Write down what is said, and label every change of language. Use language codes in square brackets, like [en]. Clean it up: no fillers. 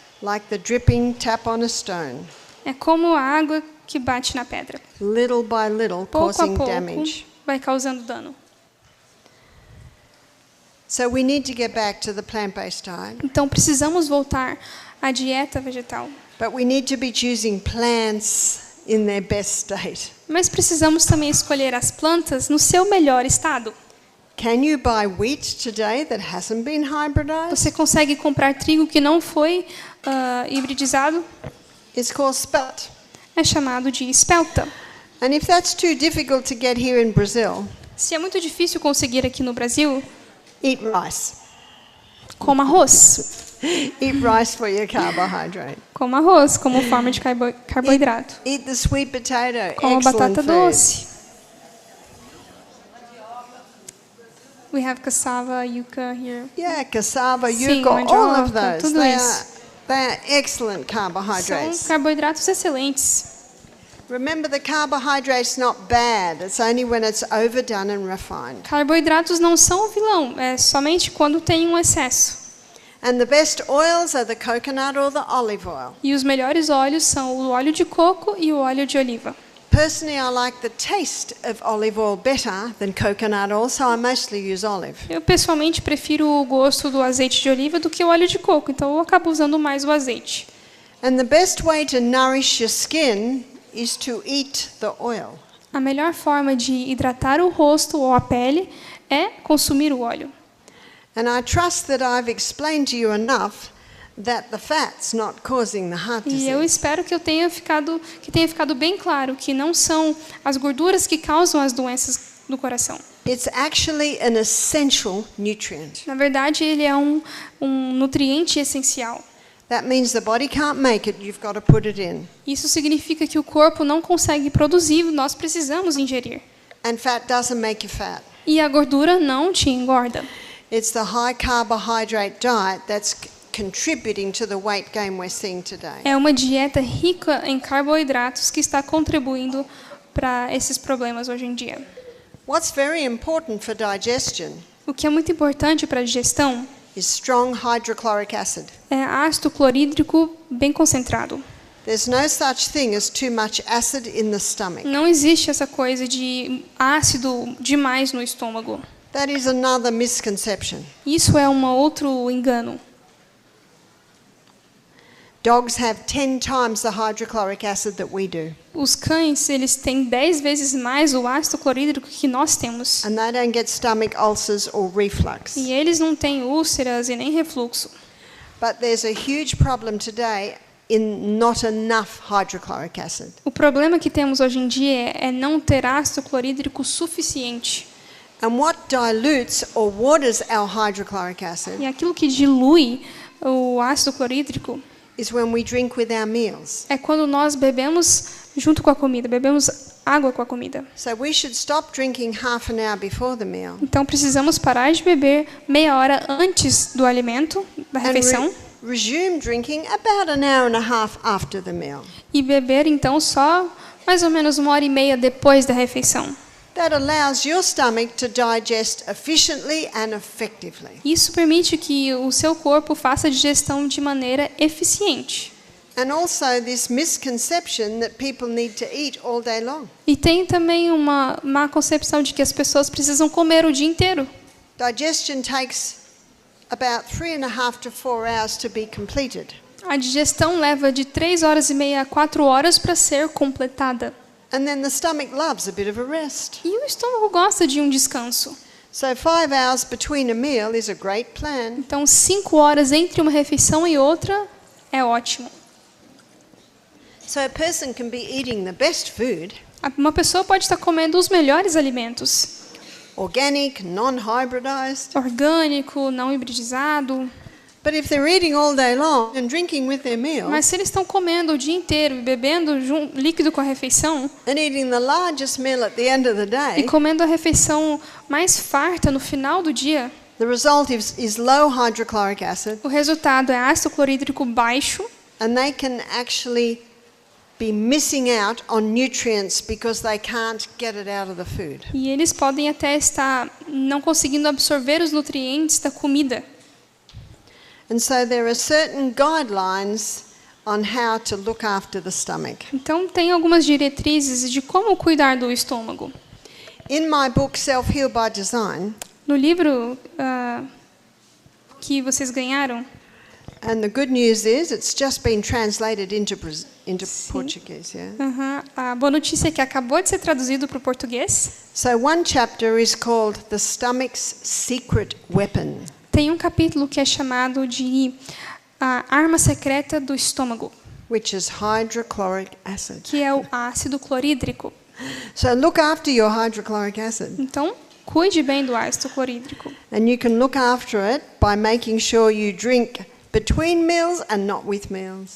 [en] Like the dripping tap on a stone. [pt] É como a água que bate na pedra. [en] Little by little, [pt] Pouco a [en] causing [pt] pouco [en] damage. [pt] vai causando dano. [en] So we need to get back to the plant-based diet. [pt] Então precisamos voltar à dieta vegetal. [en] But we need to be choosing plants in their best state. [pt] Mas precisamos também escolher as plantas no seu melhor estado. [en] Can you buy wheat today that hasn't been hybridized? [pt] Você consegue comprar trigo que não foi hibridizado? [en] It's called spelt. [pt] É chamado de espelta. [en] And if that's too difficult to get here in Brazil, [pt] Se é muito difícil conseguir aqui no Brasil, [en] eat rice. [pt] coma arroz. [en] Eat rice for your carbohydrate. [pt] Coma arroz como forma de carboidrato. [en] Eat the sweet potato. [pt] Coma [en] Excellent [pt] batata [en] food. [pt] doce. [en] We have cassava, yuca here. Yeah, cassava, [pt] Sim, [en] yuca, all of [pt] mandioca, [en] those. [pt] tudo isso. [en] They are excellent [pt] São [en] carbohydrates. [pt] carboidratos excelentes. [en] Remember, the carbohydrate's not bad. It's only when it's overdone and refined. [pt] Carboidratos não são o vilão, é somente quando tem um excesso. [en] And the best oils are the coconut or the olive oil. [pt] E os melhores óleos são o óleo de coco e o óleo de oliva. [en] Personally, I like the taste of olive oil better than coconut oil, so I mostly use olive. [pt] Eu pessoalmente prefiro o gosto do azeite de oliva do que o óleo de coco, então eu acabo usando mais o azeite. [en] And the best way to nourish your skin is to eat the oil. [pt] A melhor forma de hidratar o rosto ou a pele é consumir o óleo. [en] And I trust that I've explained to you enough that the fat's not causing the heart [pt] E eu [en] disease. [pt] espero que tenha ficado bem claro que não são as gorduras que causam as doenças do coração. [en] It's actually an essential nutrient. [pt] Na verdade, ele é um nutriente essencial. [en] That means the body can't make it, you've got to put it in. [pt] Isso significa que o corpo não consegue produzir, nós precisamos ingerir. [en] And fat doesn't make you fat. [pt] E a gordura não te engorda. [en] It's the high carbohydrate diet that's contributing to the weight gain we're seeing today. [pt] É uma dieta rica em carboidratos que está contribuindo para esses problemas hoje em dia. [en] What's very important for digestion [pt] O que é muito importante para a digestão [en] is strong hydrochloric acid. [pt] é ácido clorídrico bem concentrado. [en] There's no such thing as too much acid in the stomach. [pt] Não existe essa coisa de ácido demais no estômago. [en] That is another misconception. [pt] Isso é um outro engano. [en] Dogs have 10 times the hydrochloric acid that we do, [pt] Os cães, eles têm 10 vezes mais o ácido clorídrico que nós temos. [en] and they don't get stomach ulcers or reflux. [pt] E eles não têm úlceras e nem refluxo. [en] But there's a huge problem today in not enough hydrochloric acid. [pt] O problema que temos hoje em dia é não ter ácido clorídrico suficiente. [en] And what dilutes or waters our hydrochloric acid [pt] E aquilo que dilui o ácido clorídrico [en] is when we drink with our meals. [pt] é quando nós bebemos junto com a comida, bebemos água com a comida. [en] So we should stop drinking half an hour before the meal [pt] Então precisamos parar de beber meia hora antes do alimento, da [en] and [pt] refeição, [en] resume drinking about an hour and a half after the meal. [pt] e beber então só mais ou menos 1h30 depois da refeição. [en] That allows your stomach to digest efficiently and effectively. [pt] Isso permite que o seu corpo faça a digestão de maneira eficiente. [en] And also this misconception that people need to eat all day long. [pt] E tem também uma má concepção de que as pessoas precisam comer o dia inteiro. [en] Digestion takes about 3.5 to 4 hours to be completed. [pt] A digestão leva de 3h30 a 4 horas para ser completada. [en] And then the stomach loves a bit of a rest. [pt] E o estômago gosta de um descanso. [en] So 5 hours between a meal is a great plan. [pt] Então, 5 horas entre uma refeição e outra é ótimo. [en] So a person can be eating the best food, [pt] Uma pessoa pode estar comendo os melhores alimentos, [en] organic, non-hybridized, [pt] orgânico, não hibridizado. [en] but if they're eating all day long and drinking with their meal [pt] Mas se eles estão comendo o dia inteiro e bebendo líquido com a refeição [en] and eating the largest meal at the end of the [pt] e [en] day, [pt] comendo a refeição mais farta no final do dia, [en] the result is low hydrochloric acid, [pt] o resultado é ácido clorídrico baixo [en] and they can actually be missing out on nutrients because they can't get it out of the food. [pt] e eles podem até estar não conseguindo absorver os nutrientes da comida. [en] And so there are certain guidelines on how to look after the stomach. [pt] Então, tem algumas diretrizes de como cuidar do estômago. [en] In my book Self-Heal by Design, [pt] No livro que vocês ganharam, [en] and the good news is it's just been translated into Portuguese, yeah? [pt] a boa notícia é que acabou de ser traduzido para o português. [en] So one chapter is called The Stomach's Secret Weapon. [pt] Tem um capítulo que é chamado de a arma secreta do estômago, [en] Which is hydrochloric acid. [pt] que é o ácido clorídrico. [en] So look after your hydrochloric acid. [pt] Então, cuide bem do ácido clorídrico. [en] And you can look after it by making sure you drink between meals and not with meals.